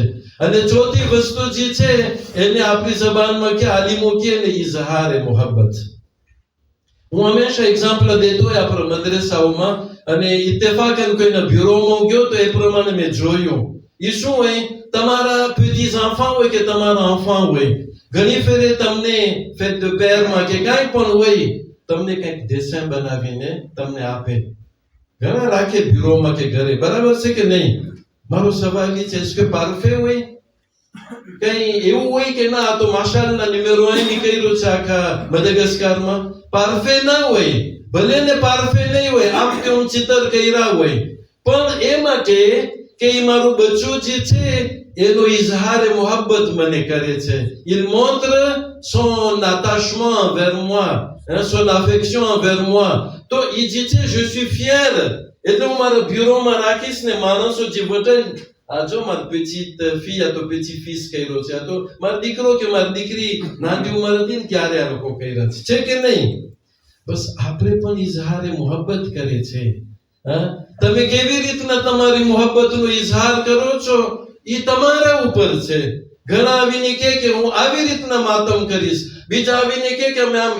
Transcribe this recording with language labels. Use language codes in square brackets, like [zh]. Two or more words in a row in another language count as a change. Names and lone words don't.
[gu] અને ચોથી વસ્તુ જે છે એને આપણી જબાનમાં કે આલિમો કે ને ઇઝહારે મોહબ્બત. હું હંમેશા એક્ઝામ્પલ દેતો હોય આપણા મદ્રસાઓમાં, અને ઇત્તેફાકન કોઈના બ્યુરોમાં ગયો તો એ પ્રમાણે મેં જોયું. એ શું હોય, તમારા [fr] petits enfants [gu] હોય કે તમારા enfants હોય, ઘણી ફેરે તમને ફેટ [fr] de père [gu] કે કાંઈ પણ હોય, તમને કંઈક dessin બનાવીને તમને આપે. ઘણા રાખે બ્યુરોમાં કે ઘરે, બરાબર છે કે નહીં? મારો સવાલ એ છે કે પાર્ફે હોય, કઈ એવું હોય કે ના આ તો માશાઅલ્લાહ નિમેરો અહીં કર્યો છે આખા મડગાસ્કરમાં? પાર્ફે ના હોય. ભલે ને પાર્ફે નહીં હોય, આપ કે હું ચિત્ર કર્યા હોય, પણ એ માટે કે એ મારું બચ્ચું જે છે એનો ઇઝહારે મોહબ્બત મને કરે છે. [fr] il montre son attachement vers moi, son affection envers moi. [gu] તો એ જે છે [fr] je suis fier. [gu] એટલે હું મારા બ્યુરોમાં રાખીશ ને માણસો જે વટન, આ જો મારી [fr] petite fille [gu] આ તો [fr] petit fils [gu] કર્યો છે, આ તો મારો દીકરો કે મારી દીકરી નાની ઉંમર હતી ને ત્યારે આ લોકો કર્યા છે કે નહીં? બસ આપણે પણ ઇઝહારે મોહબ્બત કરે છે. તમે કેવી રીતના તમારી મોહબ્બતનો ઇઝહાર કરો છો એ તમારા ઉપર છે. ઘણા આવીને કે હું આવી રીતના માતમ કરીશ, બીજા આવીને કે અમે આમ.